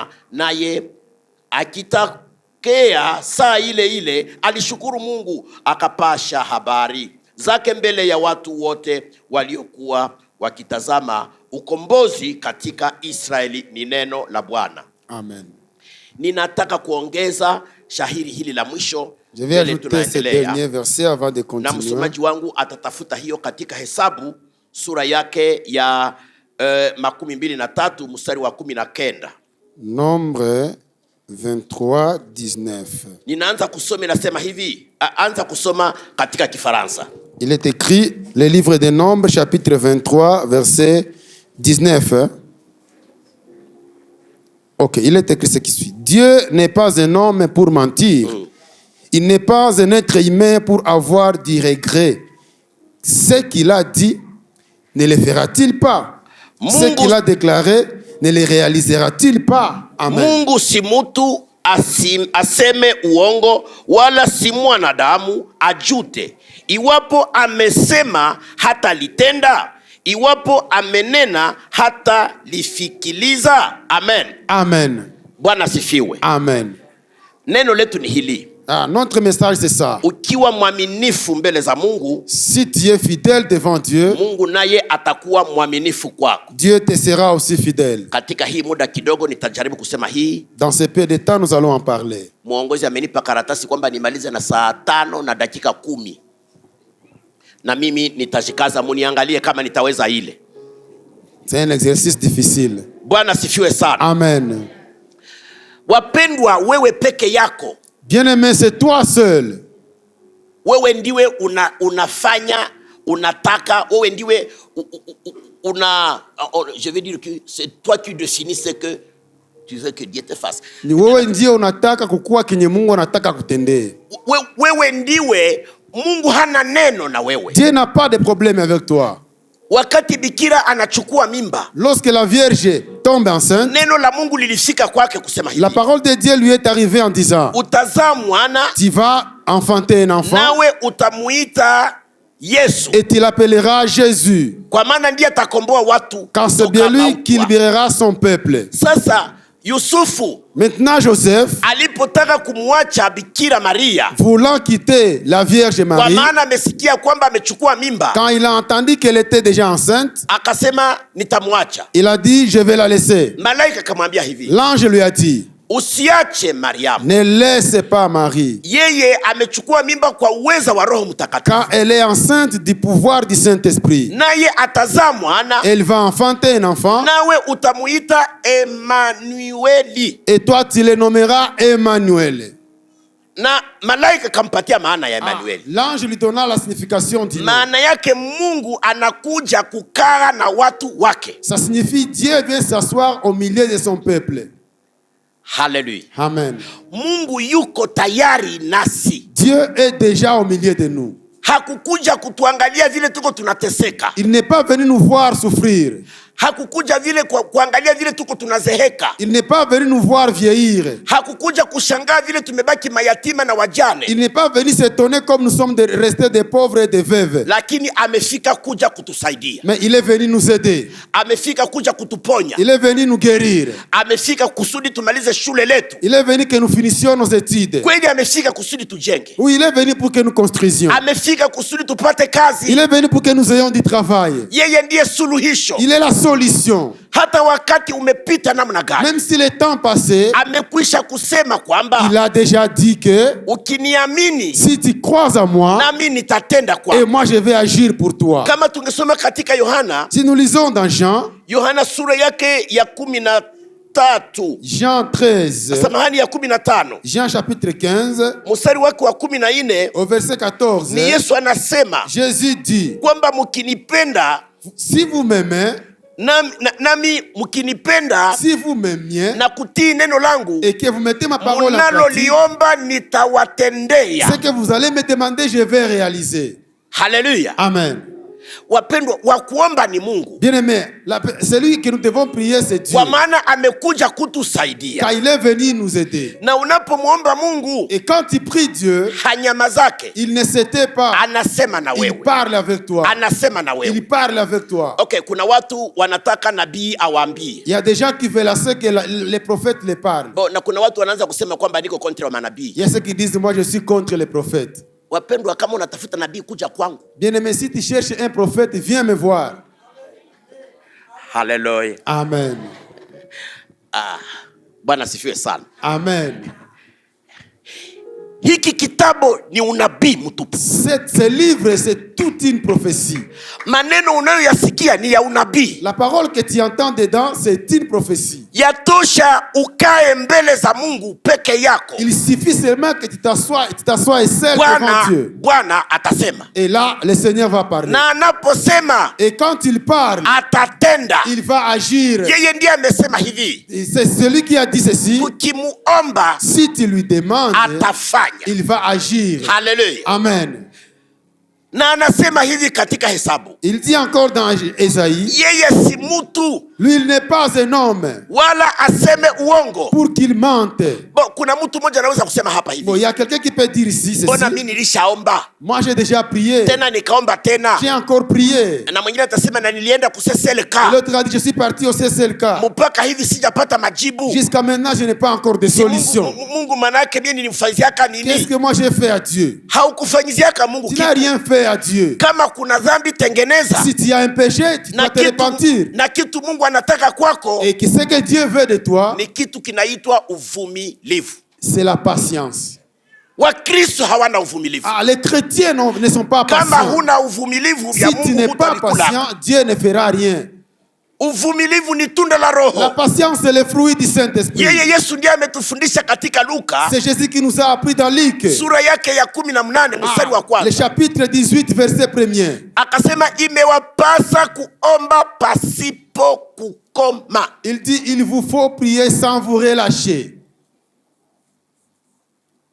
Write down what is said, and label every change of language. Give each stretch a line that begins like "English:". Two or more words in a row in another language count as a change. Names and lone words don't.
Swahili: Naye akitakea saa ile ile alishukuru Mungu, akapasha habari zake mbele ya watu wote waliokuwa wakitazama ukombozi katika Israeli. Ni neno la Bwana. Amen. Ninataka kuongeza shahiri hili la mwisho.
French: Je vais ajouter ce dernier verset avant de continuer.
Swahili: Na msomaji wangu atatafuta hiyo katika Hesabu sura yake ya 23 mstari wa 19.
French: Nombre 23:19.
Swahili: Ninaanza kusoma, nasema hivi, anza kusoma katika Kifaransa.
French: Il est écrit, le livre des Nombres, chapitre 23, verset 19. Ok, il est écrit ce qui suit. Dieu n'est pas un homme pour mentir. Il n'est pas un être humain pour avoir du regret. Ce qu'il a dit, ne le fera-t-il pas? Ce qu'il a déclaré, ne le réalisera-t-il pas?
Swahili: Amen. Mungu si mutu aseme uongo, wala si mwanadamu ajute. Iwapo amesema hata litenda, iwapo amenena hata lifikiliza. Amen. Amen. Bwana sifiwe. Amen. Neno letu ni hili.
French: Notre message c'est ça.
Swahili: Ukiwa mwaminifu mbele za Mungu,
French: si tu es fidèle devant Dieu,
Swahili: Mungu naye atakuwa mwaminifu kwako.
French: Dieu te sera aussi fidèle.
Swahili: Katika hii muda kidogo nitajaribu kusema hii.
French: Dans ce peu de temps nous allons en parler.
Swahili: Muongozi amenipa karatasi kwamba nimalize na saa 5 na dakika 10. Na mimi nitajikaza, muniangalie kama nitaweza ile.
French: C'est un exercice difficile.
Swahili: Bwana sifiwe sana. Amen. Wapendwa, wewe peke yako.
French: Bien-aimé, c'est toi seul.
Swahili: Wewe ndiwe unafanya, unataka, wewe ndiwe
French: je veux dire que c'est toi qui définis ce que tu veux que Dieu te fasse.
Swahili: Ni wewe ndiye unataka kukua kenye Mungu anataka kutendee. Wewe ndiwe, Mungu hana neno na wewe.
French: Dieu n'a pas de problème avec toi.
Swahili: wakati bikira anachukua mimba,
French: lorsque la Vierge tombe enceinte,
Swahili: neno la Mungu lilifika kwake kusema hivi,
French: la parole de Dieu lui est arrivée en disant,
Swahili: utazaa mwana
French: tu vas enfanter un enfant
Swahili: nawe utamuita Yesu,
French: et tu l'appelleras Jésus,
Swahili: kwa maana ndiye atakomboa watu
French: car c'est bien lui qui libérera son peuple.
Swahili: Sasa Yusufu
French: Maintenant Joseph,
Swahili: alipotaka kumwacha Bikira Maria,
French: voulant quitter la Vierge
Swahili: kwa
French: Marie,
Swahili: maana amesikia kwamba amechukua mimba,
French: quand il a entendu qu'elle était déjà enceinte,
Swahili: akasema nitamwacha.
French: il a dit, je vais la laisser.
Swahili: Malaika akamwambia hivi,
French: L'ange lui a dit,
Swahili: usiache Mariamu,
French: ne laisse pas Marie,
Swahili: yeye amechukua mimba kwa uweza wa Roho Mtakatifu,
French: car elle est enceinte du pouvoir du Saint-Esprit.
Swahili: naye atazaa mwana,
French: Elle va enfanter un enfant,
Swahili: nawe utamuita Emanueli.
French: et toi tu le nommeras Emmanuel.
Swahili: Na malaika kampatia maana ya Emanueli.
French: L'ange lui donna la signification du nom.
Swahili: Maana yake Mungu anakuja kukaa na watu wake.
French: Ça signifie Dieu vient s'asseoir au milieu de son peuple.
Swahili: Hallelujah. Amen. Mungu yuko tayari nasi.
French: Dieu est déjà au milieu de nous.
Swahili: Hakukuja kutuangalia vile tuko tunateseka.
French: Il n'est pas venu nous voir souffrir.
Swahili: Hakukuja vile kuangalia vile tuko tunazeheka.
French: Il n'est pas venu nous voir vieillir.
Swahili: Hakukuja kushangaa vile tumebaki mayatima na wajane.
French: Il n'est pas venu s'étonner comme nous sommes restés des pauvres et des veuves.
Swahili: Lakini amefika kuja kutusaidia.
French: Mais il est venu nous aider.
Swahili: Amefika kuja kutuponya.
French: Il est venu nous guérir.
Swahili: Amefika kusudi tumalize shule letu.
French: Il est venu que nous finissions nos études.
Swahili: Kweli amefika kusudi tujenge.
French: Oui, il est venu pour que nous construisions.
Swahili: Amefika kusudi tupate kazi.
French: Il est venu pour que nous ayons du travail.
Swahili: Yeye ndiye suluhisho.
French: Il est la solution.
Swahili: Hata wakati umepita namna gani,
French: même si le temps passé,
Swahili: amekwisha kusema kwamba
French: il a déjà dit que
Swahili: ukiniamini,
French: si tu crois en moi,
Swahili: nami nitatenda
French: et
Swahili: kwako.
French: moi je vais agir pour toi.
Swahili: Kama tungesoma katika Yohana,
French: Si nous lisons dans
Swahili: Yohana sura yake ya 13,
French: Jean 13,
Swahili: samahani ya 15,
French: Jean chapitre 15,
Swahili: mstari wake wa 14,
French: au verset 14,
Swahili: ni Yesu anasema
French: Jésus dit,
Swahili: kwamba mkinipenda,
French: si vous m'aimez,
Swahili: nami mkinipenda
French: si vous m'aimiez,
Swahili: na kutii neno langu,
French: et que vous mettez ma parole en pratique,
Swahili: mnaloliomba nitawatendea.
French: ce que vous allez me demander, je vais réaliser.
Swahili: Haleluya. Amen. Wapendwa, wa kuomba ni Mungu.
French: Bien-aimé, celui que nous devons prier, c'est Dieu.
Swahili: Kwa maana amekuja kutusaidia.
French: Car il est venu nous aider.
Swahili: Na unapomwomba Mungu,
French: Et quand tu pries Dieu,
Swahili: hanyamazake,
French: il ne s'était pas.
Swahili: anasema na
French: Il
Swahili: wewe.
French: parle avec toi.
Swahili: Anasema na wewe.
French: Il parle avec toi.
Swahili: Okay, kuna watu wanataka nabii awaambie.
French: Il y a des gens qui veulent assez que les prophètes les parlent.
Swahili: Bon, na kuna watu wanaanza kusema kwamba niko kontra wa manabii.
French: Il y a ceux qui disent, moi je suis contre les prophètes.
Swahili: Wapendwa, kama unatafuta nabii kuja kwangu.
French: Bien-aimé, si tu cherches un prophète, viens me voir.
Swahili: Hallelujah. Amen. Bwana sifiwe sana. Amen. Hiki kitabu ni unabii mtupu.
French: Ce livre, c'est toute une prophétie.
Swahili: Maneno unayoyasikia ni ya unabii.
French: La parole que tu entends dedans, c'est une prophétie.
Swahili: Yatosha ukae mbele za Mungu peke yako.
French: Il suffit seulement que tu t'assoies seul devant Dieu.
Swahili: Bwana atasema.
French: Et là, le Seigneur va parler.
Swahili: Na anaposema,
French: et quand il parle,
Swahili: atatenda.
French: Il va agir.
Swahili: Yeye ndiye amesema hivi.
French: C'est celui qui a dit ceci.
Swahili: Ukimuomba,
French: si tu lui demandes,
Swahili: atafanya.
French: Il va agir.
Swahili: Hallelujah. Amen. Na anasema hivi katika Hesabu.
French: Il dit encore dans Ésaïe.
Swahili: Yeye si mtu.
French: Lui, il n'est pas un homme.
Swahili: Wala aseme uongo.
French: Pour qu'il mente.
Swahili: Bon, kuna mtu mmoja anaweza kusema hapa hivi.
French: Bon, il y a quelqu'un qui peut dire ici ceci.
Swahili: Bona mimi nilishaomba.
French: Moi, j'ai déjà prié.
Swahili: Tena nikaomba tena.
French: J'ai encore prié.
Swahili: Na mwingine atasema na nilienda kuSLK.
French: L'autre a dit je suis parti au CCLK.
Swahili: Mpaka hivi sijapata majibu.
French: Jusqu'à maintenant, je n'ai pas encore de solution.
Swahili: Mungu manake mimi nilimfanyiziaka nini?
French: Qu'est-ce que moi j'ai fait à Dieu?
Swahili: Haukufanyiziaka Mungu kitu.
French: Tu n'as rien fait à Dieu.
Swahili: Kama kuna dhambi tengeneza.
French: Si tu as un péché, tu dois te repentir.
Swahili: Na kitu Mungu anataka kwako.
French: Et ce que Dieu veut de toi,
Swahili: ni kitu kinaitwa uvumilivu.
French: C'est la patience.
Swahili: Wakristo hawana uvumilivu.
French: Les chrétiens ne sont pas patients.
Swahili: Kama huna uvumilivu
French: si tu n'es pas patient, Dieu ne fera rien.
Swahili: Uvumilivu ni tunda la Roho.
French: La patience c'est le fruit du Saint-Esprit.
Swahili: Yeye Yesu ndiye ametufundisha katika Luka.
French: C'est Jésus qui nous a appris dans Luc.
Swahili: Sura yake ya 18 mstari wa kwanza.
French: Le chapitre 18 verset 1er.
Swahili: Akasema imewapasa kuomba pasipo kukoma.
French: Il dit il vous faut prier sans vous relâcher.